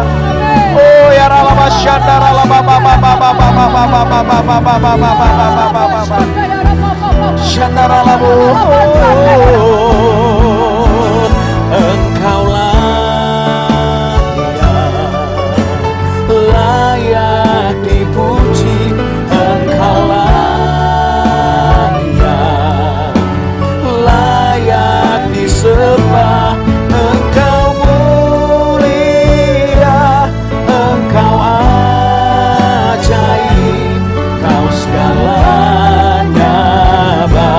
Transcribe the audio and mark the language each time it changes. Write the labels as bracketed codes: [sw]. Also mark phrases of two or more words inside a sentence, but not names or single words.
[id] Oh ya ralaba syandara laba syandara labo. Engkau layak dipuji, Engkau layak disembah, Engkau mulia, Engkau ajaib, Kau segalanya